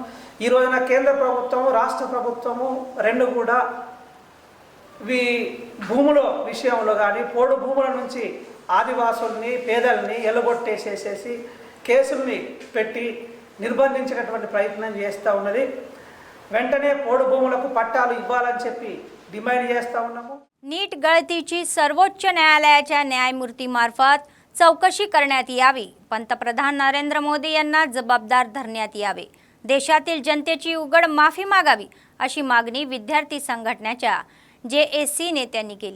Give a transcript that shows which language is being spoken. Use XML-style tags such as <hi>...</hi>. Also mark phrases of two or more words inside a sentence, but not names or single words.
<te>ఈ రోజున కేంద్ర ప్రభుత్వము రాష్ట్ర ప్రభుత్వము రెండు కూడా భూముల విషయంలో కానీ పోడు భూముల నుంచి ఆదివాసుల్ని పేదల్ని ఎల్లగొట్టేసేసేసి కేసుల్ని పెట్టి నిర్బంధించేటటువంటి ప్రయత్నం చేస్తూ ఉన్నది. వెంటనే పోడు भूमुలకు పట్టాలు ఇవ్వాలని చెప్పి डिमांड చేస్తూ ఉన్నాము.</te> <mr>नीट गळतीची सर्वोच्च न्यायालयाच्या न्यायमूर्तीमार्फत चौकशी करण्यात यावी. पंतप्रधान नरेंद्र मोदी यांना जबाबदार धरण्यात यावे. देशातील जनतेची उघड माफी मागावी अशी मागणी विद्यार्थी संघटनेच्या JSC नेत्यांनी केली.</mr>